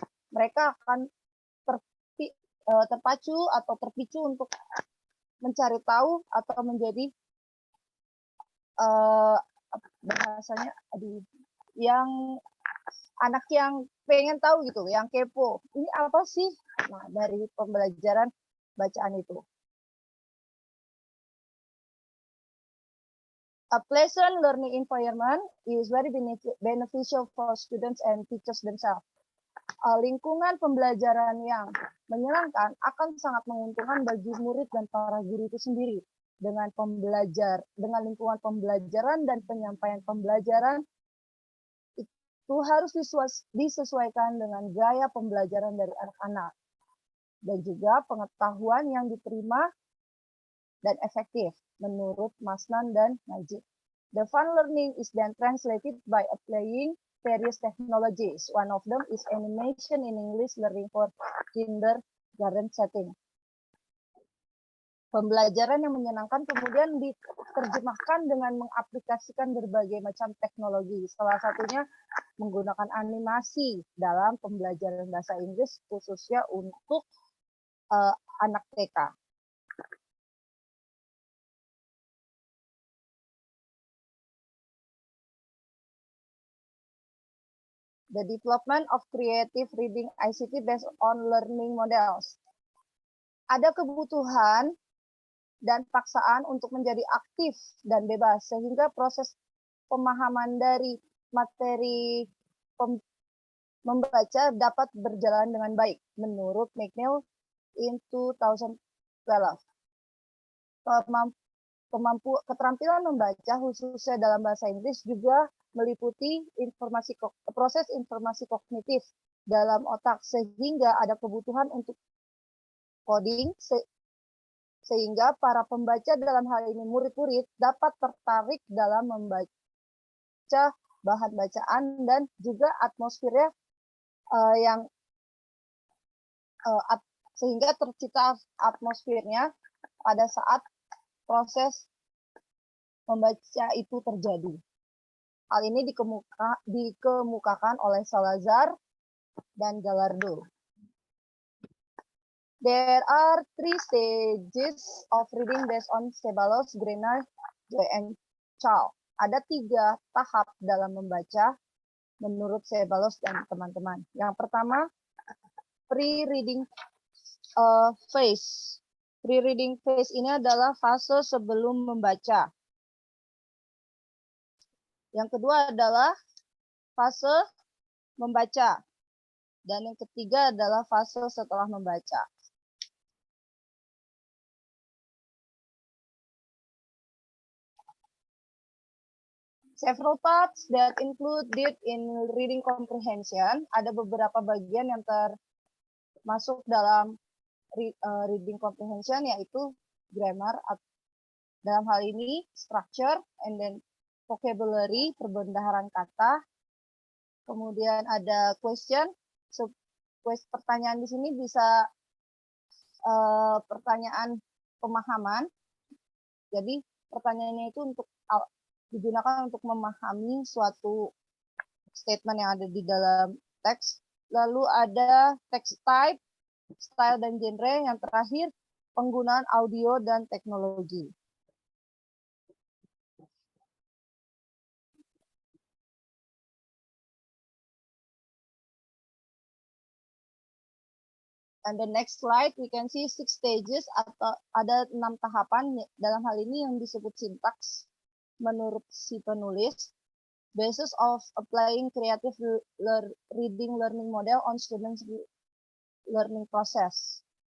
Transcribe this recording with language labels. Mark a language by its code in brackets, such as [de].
[id] Mereka akan terpacu atau terpicu untuk mencari tahu atau menjadi bahasanya yang anak yang pengen tahu gitu, yang kepo. Ini apa sih? Nah, dari pembelajaran bacaan itu. [en] A pleasant learning environment is very beneficial for students and teachers themselves. [id] Lingkungan pembelajaran yang menyenangkan akan sangat menguntungkan bagi murid dan para guru itu sendiri. Dengan lingkungan pembelajaran dan penyampaian pembelajaran itu harus disesuaikan dengan gaya pembelajaran dari anak-anak dan juga pengetahuan yang diterima dan efektif menurut Masnan dan Najib. [en] The fun learning is then translated by applying various technologies. One of them is animation in English learning for kindergarten setting. [id] Pembelajaran yang menyenangkan kemudian diterjemahkan dengan mengaplikasikan berbagai macam teknologi. Salah satunya menggunakan animasi dalam pembelajaran bahasa Inggris khususnya untuk anak TK. [en] The development of creative reading ICT based on learning models. [id] Ada kebutuhan dan paksaan untuk menjadi aktif dan bebas, sehingga proses pemahaman dari materi membaca dapat berjalan dengan baik, menurut McNeil in 2012. Keterampilan membaca khususnya dalam bahasa Inggris juga meliputi proses informasi kognitif dalam otak, sehingga ada kebutuhan untuk coding, sehingga para pembaca dalam hal ini murid-murid dapat tertarik dalam membaca bahan bacaan dan juga atmosfernya sehingga tercipta atmosfernya pada saat proses membaca itu terjadi. Hal ini dikemukakan oleh Salazar dan Gallardo. [en] There are 3 stages of reading based on Ceballos, Greiner, Joy, and Chow. [id] Ada 3 tahap dalam membaca menurut Ceballos dan teman-teman. Yang pertama, pre-reading phase. Pre-reading phase ini adalah fase sebelum membaca. Yang kedua adalah fase membaca. Dan yang ketiga adalah fase setelah membaca. [en] Several parts that included in reading comprehension. [id] Ada beberapa bagian yang termasuk dalam reading comprehension, yaitu grammar, dalam hal ini structure, and then vocabulary, perbendaharaan kata. Kemudian ada question. Pertanyaan di sini bisa pertanyaan pemahaman. Jadi pertanyaannya itu digunakan untuk memahami suatu statement yang ada di dalam teks. Lalu ada text type, style dan genre, yang terakhir penggunaan audio dan teknologi. [en] And the next slide, we can see 6 stages [id] atau ada 6 tahapan. Dalam hal ini yang disebut sintaks menurut si penulis. [en] Basis of applying creative reading learning model on students learning process.